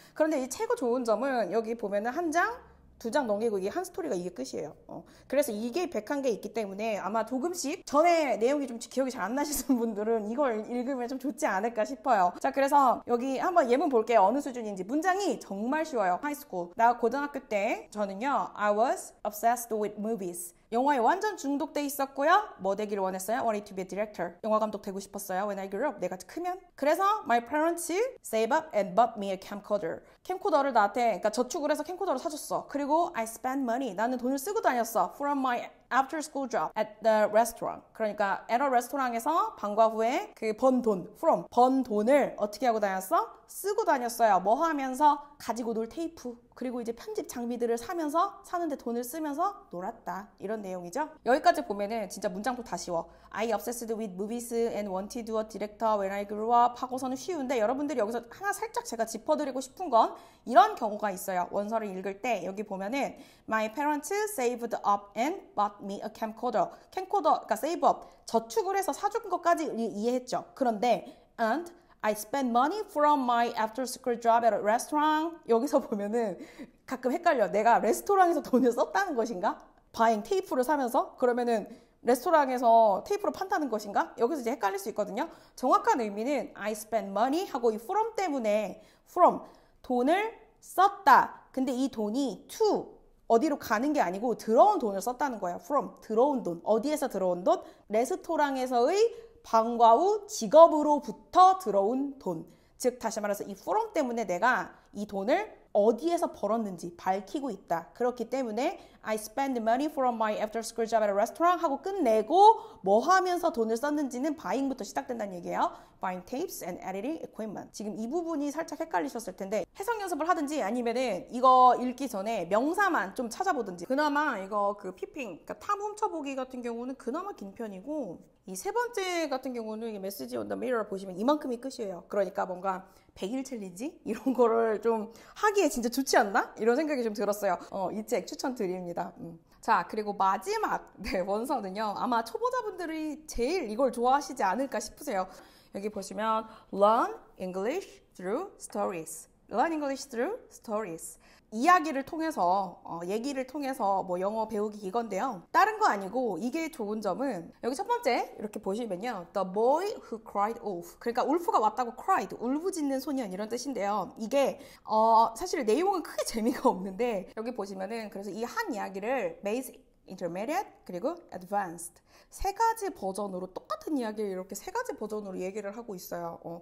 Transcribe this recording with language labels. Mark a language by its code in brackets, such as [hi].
[ko] 그런데 이 최고 좋은 점은 여기 보면은 한 장, 두 장 넘기고 이게 한 스토리가 이게 끝이에요. 그래서 이게 101개 있기 때문에 아마 조금씩 전에 내용이 좀 기억이 잘 안 나시는 분들은 이걸 읽으면 좀 좋지 않을까 싶어요. 자, 그래서 여기 한번 예문 볼게요. 어느 수준인지. 문장이 정말 쉬워요. 하이스쿨. 나 고등학교 때 저는요. [en] I was obsessed with movies. [ko] 영화에 완전 중독돼 있었고요. 뭐 되기를 원했어요? [en] Wanted to be a director. [ko] 영화 감독 되고 싶었어요. [en] When I grew up. [ko] 내가 크면. [en] 그래서 my parents save up and bought me a camcorder. [ko] 캠코더를 나한테 그러니까 저축을 해서 캠코더를 사줬어. [en] 그리고 I spent money. [ko] 나는 돈을 쓰고 다녔어. [en] From my after school job at the restaurant. [ko] 그러니까 [en] at a restaurant [ko] 에서 방과 후에 그 번 돈, 번 돈을 어떻게 하고 다녔어? 쓰고 다녔어요. 뭐 하면서? 가지고 놀 테이프. 그리고 이제 편집 장비들을 사는데 돈을 쓰면서 놀았다. 이런 내용이죠. 여기까지 보면은 진짜 문장도 다 쉬워. [en] I obsessed with movies and wanted to be a director when I grew up [ko] 하고서는 쉬운데 여러분들이 여기서 하나 살짝 제가 짚어드리고 싶은 건 이런 경우가 있어요. 원서를 읽을 때 여기 보면은 [en] My parents saved up and bought me a camcorder. [ko] 캠코더, 그러니까 save up. 저축을 해서 사준 것까지 이해했죠. [en] 그런데 and I spent money from my after school job at a restaurant. [ko] 여기서 보면은 가끔 헷갈려. 내가 레스토랑에서 돈을 썼다는 것인가? 바잉 테이프를 사면서? 그러면은 레스토랑에서 테이프로 판다는 것인가? 여기서 이제 헷갈릴 수 있거든요. 정확한 의미는 [en] I spent money [ko] 하고 이 from 때문에 from 돈을 썼다. 근데 이 돈이 to 어디로 가는 게 아니고 들어온 돈을 썼다는 거예요. from 들어온 돈. 어디에서 들어온 돈? 레스토랑에서의 방과 후 직업으로부터 들어온 돈. 즉 다시 말해서 이 from 때문에 내가 이 돈을 어디에서 벌었는지 밝히고 있다. 그렇기 때문에 [en] I spend money from my after school job at a restaurant [ko] 하고 끝내고 뭐 하면서 돈을 썼는지는 buying부터 시작된다는 얘기예요. [en] Buying tapes and editing equipment. [ko] 지금 이 부분이 살짝 헷갈리셨을 텐데 해석 연습을 하든지 아니면은 이거 읽기 전에 명사만 좀 찾아보든지. 그나마 이거 그 피핑, 그러니까 탐 훔쳐보기 같은 경우는 그나마 긴 편이고 이 세 번째 같은 경우는 이 메시지 [en] on the mirror [ko] 보시면 이만큼이 끝이에요. 그러니까 뭔가 100일 챌린지? 이런 거를 좀 하기에 진짜 좋지 않나? 이런 생각이 좀 들었어요. 이 책 추천드립니다. 자, 그리고 마지막 원서는요. 아마 초보자분들이 제일 이걸 좋아하시지 않을까 싶으세요. 여기 보시면 [en] Learn English through stories. Learn English through stories. [ko] 이야기를 통해서 얘기를 통해서 뭐 영어 배우기 이건데요. 다른 거 아니고 이게 좋은 점은 여기 첫 번째 이렇게 보시면요. [en] The boy who cried wolf. [ko] 그러니까 울프가 왔다고 cried. 울부짖는 소년 이런 뜻인데요. 이게 사실 내용은 크게 재미가 없는데 여기 보시면은 그래서 이 한 이야기를 basic, intermediate 그리고 advanced 세 가지 버전으로 똑같은 이야기를 이렇게 세 가지 버전으로 얘기를 하고 있어요.